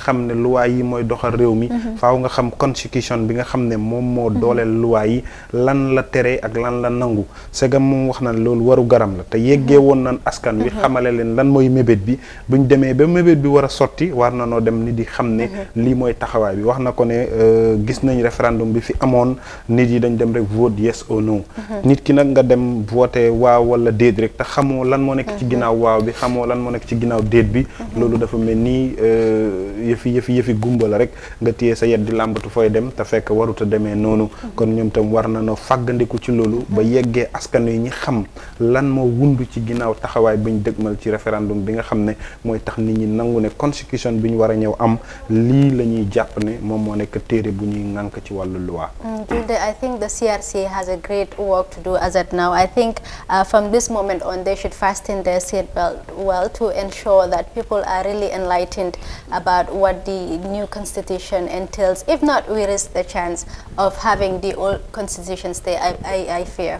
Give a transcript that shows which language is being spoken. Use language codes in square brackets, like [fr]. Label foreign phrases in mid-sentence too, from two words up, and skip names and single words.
[wo] xam ne luwaay yi mooy doxal réew mi faaw nga xam constitution bi nga xam ne moom moo dooleel luwaay yi lan la tere ak lan la nangu segam moom wax na loolu waru garam la te yeggee woon nan askan wi xamale leen lan mooy mébét bi buñ demee ba mébét bi war a sotti war na noo dem nit di xam ne lii mooy taxawaay bi wax na ko ne gis nañ référendum bi fi amoon nit yi dañ dem rek [en] vote yes or no [wo] nit ki nag nga dem voté waaw wala déet rek te xamoo lan moo nekk ci ginnaaw waaw bi xamoo lan moo nekk ci ginnaaw déet bi loolu dafa mel ni yëfi gumba la rek nga téye sa yet di làmbatu fooy dem te fekk warut a demee noonu kon ñoom tam war na no fàggandiku ci loolu ba yeggee askan wi ñi xam lan moo wundu ci ginnaaw taxawaay bi ñu dëgmal ci référendum bi nga xam ne mooy tax nit ñi nangu ne constitution bi ñu war a ñëw am lii la ñuy jàpp ne moom moo nekk téere bu ñuy ŋànk ci wàllu loi. [en] I think the CRC has a great work to do as at now. I think from this moment on they should fasten their seatbelt well to ensure that people are really enlightened about what the new constitution entails. If not, we risk the chance of having the old constitution stay, I fear.